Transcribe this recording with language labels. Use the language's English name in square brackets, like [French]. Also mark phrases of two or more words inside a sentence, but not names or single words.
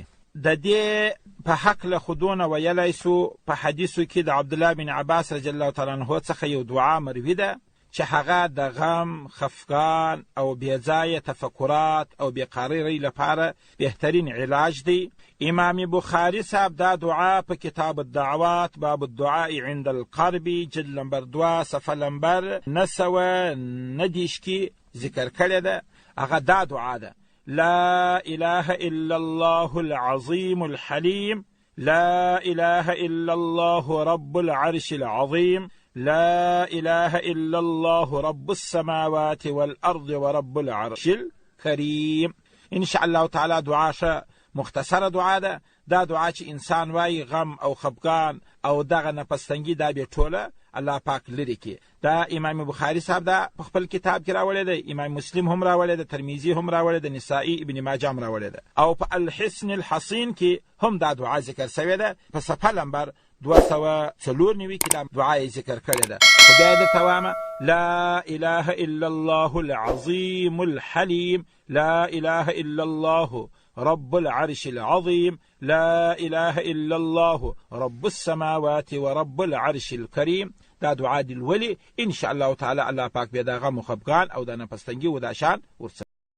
[Pashto] د دې په هکله خو دونه ویلی سو په حدیثو کې د عبدالله بن عباس [Arabic] رضی الله تعالی عنه [Pashto] څخه یو دعا مروي ده چې هغه د غم، خفقان او بېځایه تفکرات او بېقرارۍ لپاره بهترین علاج دی. امام بخاري صاحب دا دعا په کتاب الدعوات باب الدعاء عند القرب جلد نمبر 2 صفحه نمبر 919 کې ذکر کړې ده. هغه دا دعا ده: [Arabic] لا إله إلا الله العظيم الحليم، لا إله إلا الله رب العرش العظيم، لا إله إلا الله رب السماوات والأرض ورب العرش الكريم. إن شاء الله تعالى [Pashto] دعا مختصره دعا ده. دا دعا چې انسان وای غم او خفقان او دغه نفستنګي دا به ټوله الله پاک لري کې. دا امام بخاری صاحب دا په خپل کتاب کې راولې ده، امام مسلم هم راولې ده، ترمذی هم راولې ده، نسائی ابن ماجه هم راولې ده، او په الحسن الحصین کې هم دا دعا ذکر شوی ده. په صفحه نمبر 294 کې دا دعا ذکر کړې ده. خو بیا درته وایم: [Arabic] لا اله الا الله العظیم الحلیم، لا اله الا الله رب العرش العظيم، لا إله إلا الله رب السماوات ورب العرش الكريم. [Pashto] دا دعا دی الولی [Arabic] ان شاء الله تعالی [Pashto] الله پاک به دا غم و خفقان او دا نفستنگی و دا شان ورسره